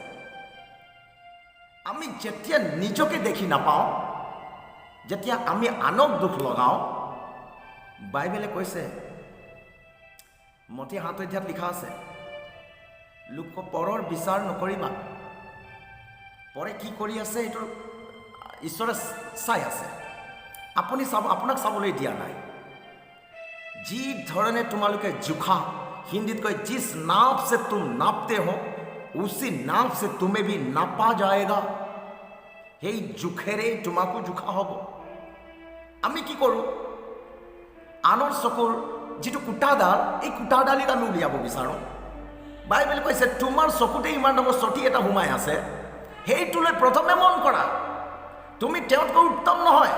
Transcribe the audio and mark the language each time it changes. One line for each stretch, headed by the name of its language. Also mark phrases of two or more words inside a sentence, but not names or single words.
Assamese: আমি যেতিয়া নিজকে দেখি নাপাওঁ, যেতিয়া আমি আনক দুখ লগাওঁ, বাইবেলে কৈছে, মঠি 7 অধ্যায়ত লিখা আছে, লোক পৰৰ বিচাৰ নকৰিবা। পৰে কি কৰি আছে সেইটো ঈশ্বৰে চাই আছে, আপুনি চাব, আপোনাক চাবলৈ দিয়া নাই। যি ধৰণে তোমালোকে জোখা, হিন্দীত কয়
Hindi: जिस नाप से तुम नापते हो उसी नाप से तुम्हें भी नापा जाएगा।
Assamese: সেই জোখেৰে তোমাকো জোখা হ'ব। আমি কি কৰোঁ, আনৰ চকুৰ যিটো কুটাডাল, এই কুটাডালিক আমি উলিয়াব বিচাৰোঁ। বাইবেলে কৈছে তোমাৰ চকুতে ইমান ডাঙৰ চটি এটা সোমাই আছে, সেইটোলৈ প্ৰথমে মন কৰা, তুমি তেওঁতকৈ উত্তম নহয়।